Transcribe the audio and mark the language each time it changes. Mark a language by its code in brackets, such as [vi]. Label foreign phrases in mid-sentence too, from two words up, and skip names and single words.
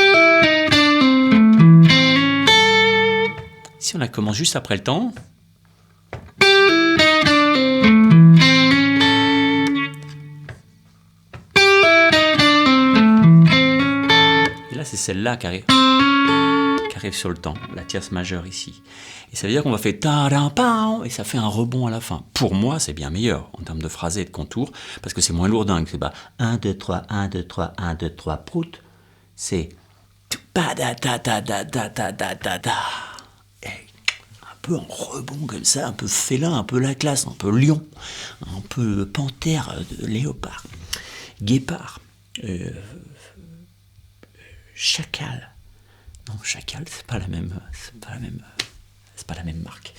[fr] Si on la commence juste après le temps... c'est celle-là qui arrive sur le temps, la tierce majeure ici. Et ça veut dire qu'on va faire ta-da-pa, et ça fait un rebond à la fin. Pour moi, c'est bien meilleur en termes de phrasé et de contour, parce que c'est moins lourdingue. C'est pas 1, 2, 3, 1, 2, 3, 1, 2, 3, prout. C'est pa-da-da-da-da-da-da-da-da. Et un peu en rebond comme ça, un peu félin, un peu la classe, un peu lion, un peu panthère, léopard, guépard. Chacal. Non, chacal, c'est pas la même marque.